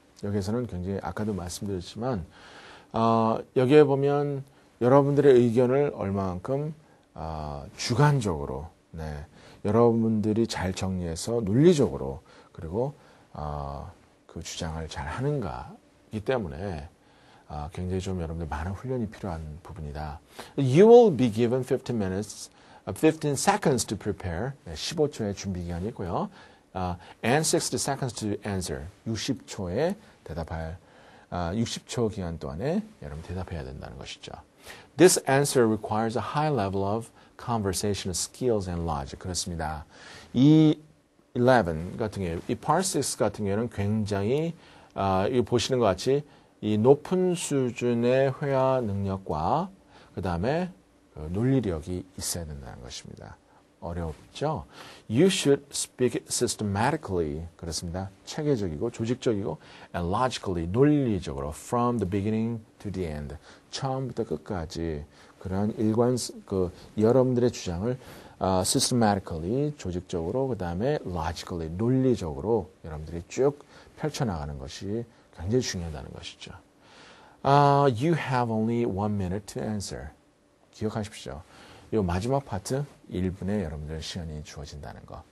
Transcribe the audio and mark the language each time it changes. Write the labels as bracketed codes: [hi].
[ko] 여기에서는 굉장히 아까도 말씀드렸지만 여기에 보면 여러분들의 의견을 얼마만큼 주관적으로 여러분들이 잘 정리해서 논리적으로 그리고 그 주장을 잘 하는가이기 때문에 굉장히 좀 여러분들 많은 훈련이 필요한 부분이다. [en] You will be given 15 seconds to prepare. [ko] 15초의 준비 기간이 있고요. [en] And 60 seconds to answer. [ko] 60초에 대답할 60초 기간 동안에 여러분 대답해야 된다는 것이죠. [en] This answer requires a high level of conversational skills and logic. [ko] 그렇습니다. 이 11 같은 경우, 이 Part 6 같은 경우는 굉장히 이거 보시는 것 같이 이 높은 수준의 회화 능력과 그 다음에 논리력이 있어야 된다는 것입니다. 어렵죠? [en] You should speak systematically. [ko] 그렇습니다. 체계적이고 조직적이고 [en] and logically, [ko] 논리적으로 [en] from the beginning to the end. [ko] 처음부터 끝까지 그런 여러분들의 주장을 systematically, 조직적으로, 그 다음에 logically, 논리적으로 여러분들이 쭉 펼쳐나가는 것이 굉장히 중요하다는 것이죠. [en] You have only 1 minute to answer. [ko] 기억하십시오. 이 마지막 파트 1분에 여러분들 시간이 주어진다는 거.